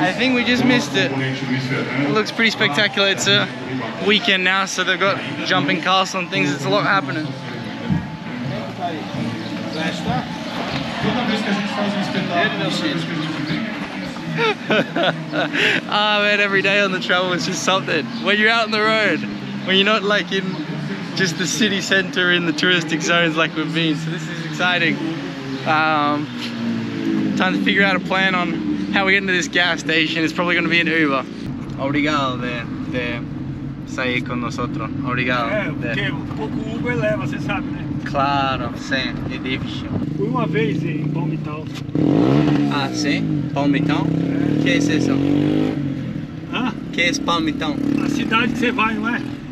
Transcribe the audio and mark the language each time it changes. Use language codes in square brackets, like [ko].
[en] I think we just missed it. It looks pretty spectacular. It's a weekend now, so they've got jumping castle and things. It's a lot happening. [pt] Toda vez que a gente faz espetáculo, [en] Ah man, every day on the travel is just something. When you're out on the road, when you're not like in just the city center in the touristic zones like we've been, so this is exciting. Time to figure out a plan on how we get into this gas station. It's probably going to be an Uber. [pt] Obrigado de sair con nosotros. Obrigado. Porque um pouco Uber leva, você sabe, né? Claro, sim, é difícil. Fui uma vez em Palmital. Ah, sim? Palmitão? Que é isso? Hã? Que é Palmitão? A cidade que você vai, não é?